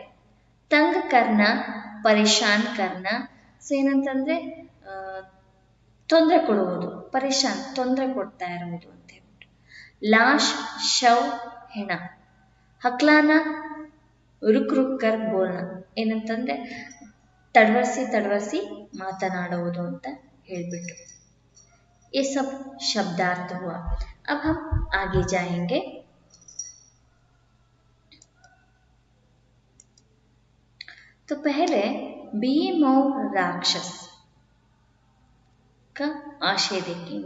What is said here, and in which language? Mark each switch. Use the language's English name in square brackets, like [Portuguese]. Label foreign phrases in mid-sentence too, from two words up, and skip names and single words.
[Hindi] तंग करना परेशान करना, [Kannada] ಸೊ ಏನಂತಂದರೆ ತೊಂದರೆ ಕೊಡುವುದು, ಪರೇಶಾನ್ ತೊಂದರೆ ಕೊಡ್ತಾ ಇರುವುದು ಅಂತ ಹೇಳ್ಬಿಟ್ಟು. [Hindi] लाश शव ಹೆಣ. हकलाना रुक रुक कर बोलना, [Kannada] ಏನಂತಂದರೆ ತಡವರಿಸಿ ಮಾತನಾಡುವುದು ಅಂತ ಹೇಳ್ಬಿಟ್ಟು. [Hindi] ये सब शब्दार्थ हुआ. अब हम आगे जाएंगे. तो पहले भीम और राक्षस का आशय देखेंगे.